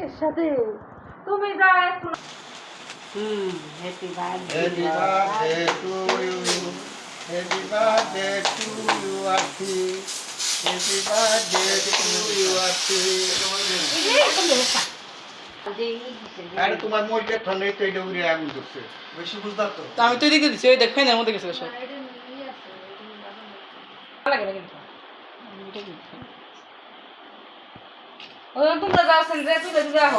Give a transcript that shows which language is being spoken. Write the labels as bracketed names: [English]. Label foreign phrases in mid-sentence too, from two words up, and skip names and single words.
[Bangla] সাথে তুমি যাও এখন। [English] Happy birthday Happy birthday to you. Happy birthday to you, Aunty. Happy birthday to you, Aunty. [Bangla] আরে তোমার মধ্যে ঠান্ডা তো এটা উড়ে আগুন করছে বেশি বুঝতাম তো আমি তো এদিকে দিচ্ছি ওই দেখ ফ্যানের মধ্যে গেছে সব লাগে না কিন্তু ওই তোমরা যাও সেন যে তুই দিতে যাও